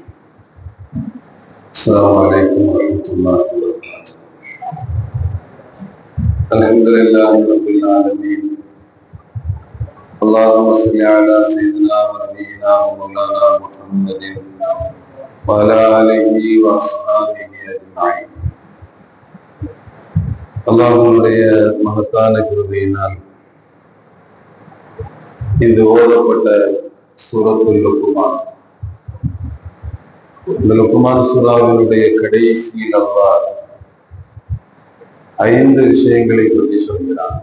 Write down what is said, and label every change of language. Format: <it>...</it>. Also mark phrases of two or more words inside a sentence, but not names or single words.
<ar>السلام عليكم ورحمة الله وبركاته. الحمد لله رب العالمين. اللهم صل على سيدنا ونبينا ومولانا محمد وعلى آله وأصحابه أجمعين.</ar> <ta>அல்லாஹ்வுடைய மகத்தான கிருபையினால் இந்த ஓதப்பட்ட சூரத்துல் லுக்மான், இந்த லுக்மான் சூராவினுடைய கடைசியில் அல்லாஹ் 5 விஷயங்களை பற்றி சொல்கிறான்.</ta>